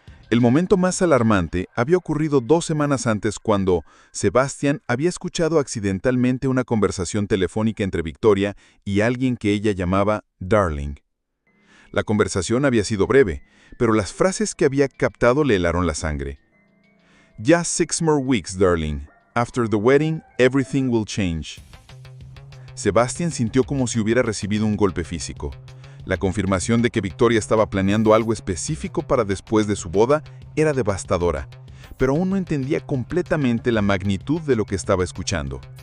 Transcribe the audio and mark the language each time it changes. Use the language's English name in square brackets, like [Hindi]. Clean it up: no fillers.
[Spanish] El momento más alarmante había ocurrido 2 semanas antes, cuando Sebastian había escuchado accidentalmente una conversación telefónica entre Victoria y alguien que ella llamaba Darling. La conversación había sido breve, pero las frases que había captado le helaron la sangre. [English] "Just 6 more weeks, darling. After the wedding, everything will change." [Spanish] Sebastian sintió como si hubiera recibido un golpe físico. La confirmación de que Victoria estaba planeando algo específico para después de su boda era devastadora, pero aún no entendía completamente la magnitud de lo que estaba escuchando.